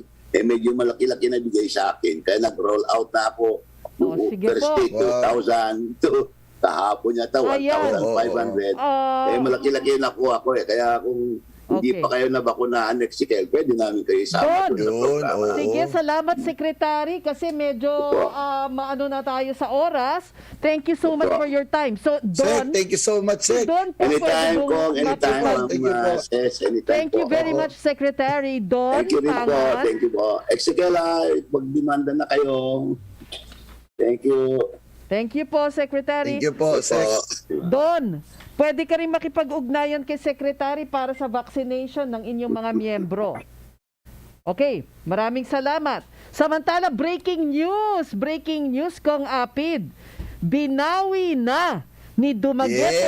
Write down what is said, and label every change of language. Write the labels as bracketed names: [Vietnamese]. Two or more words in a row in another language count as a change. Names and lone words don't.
[Filipino] Medyo malaki-laki na bigay sa akin. Kaya nag-roll out na ako noong [English] first day, [Filipino] 2,000 to kahapon yata, 1,500. Malaki-laki na nakuha ko Kaya kung hindi pa kayo nabakunahan, Ezekiel, pwede namin kayo isama sa programa. Sige, salamat Secretary kasi medyo maano na tayo sa oras. [English] Thank you so much for your time. So, Don, thank you so much, Sek. Anytime, Kong. Anytime, Thank you very much, Secretary Don. Thank you [Filipino] rin po. [English] Thank you po. [Filipino] Ezekiel, magdemanda na kayo. [English] Thank you. Thank you po, Secretary. Thank you po, Sec. [Filipino] Don, pwede ka rin makipag-ugnayan kay Secretary para sa vaccination ng inyong mga miyembro. Okay, maraming salamat. Samantala, [English] breaking news [Filipino] kong Apid. Binawi na ni Dumaguete